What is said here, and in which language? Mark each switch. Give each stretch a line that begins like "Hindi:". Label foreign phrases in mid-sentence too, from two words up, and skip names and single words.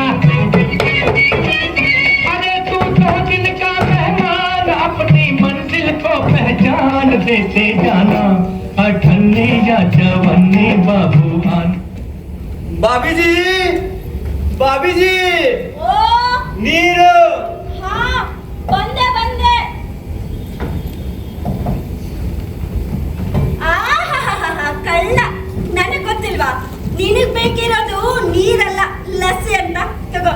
Hindi: अरे तू तो दिल का मेहमान, अपनी मंजिल को पहचान देते जाना, अठन्नी या चवन्नी बाबू आन.
Kannada: ಬಾಬೀಜಿ, ಬಾಬೀಜಿ, ಓ ನೀರು. ಬಂದೆ ಬಂದೆ. ಕಳ್ಳ, ನನಗ್ ಗೊತ್ತಿಲ್ವಾ? ನಿನಗ್ ಬೇಕಿರೋದು ನೀರಲ್ಲ, ಲಸ್ಸಿ ಅಂತ. ತಗೋ.